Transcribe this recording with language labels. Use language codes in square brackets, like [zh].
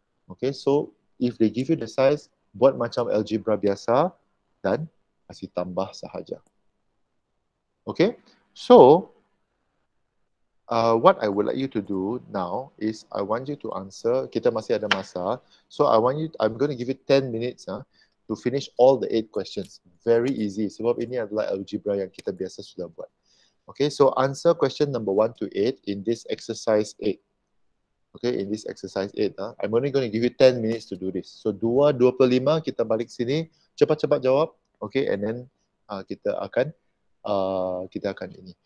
[en] Okay, so if they give you the size, [ms] buat macam algebra biasa dan kasih tambah sahaja. [en] Okay, so what I would like you to do now is I want you to answer, [ms] kita masih ada masa, [en] so I'm going to give you 10 minutes to finish all the 8 questions. Very easy, [ms] sebab ini adalah algebra yang kita biasa sudah buat. [en] Okay, so answer question number 1 to 8 in this exercise 8. Okay, in this exercise 8, I'm only going to give you 10 minutes to do this. [ms] So 2:25 kita balik sini, cepat-cepat jawab. Okay, [en] and then [ms] kita akan kita akan ini.